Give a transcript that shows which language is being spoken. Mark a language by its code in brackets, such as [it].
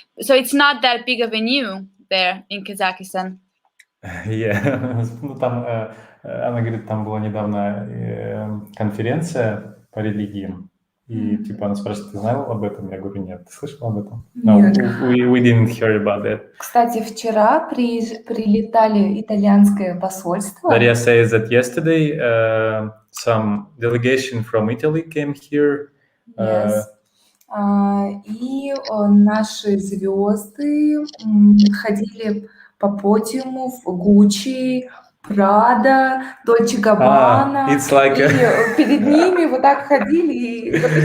[en] So it's not that big of a new there in Kazakhstan. Yeah. [ru] Ну, там, она говорит, там была недавно конференция по религиям. И типа она спрашивает, ты знал об этом? Я говорю, нет. Ты слышал об этом? [en] No, we didn't hear about that. [ru] Кстати, вчера прилетали итальянское посольство. [en] Daria says that yesterday some delegation from Italy came here. Yes. [ru] И наши звезды ходили по подиуму в Гуччи, Прада, Дольче Габбана. [en] It's like [ru] и перед ними вот так ходили.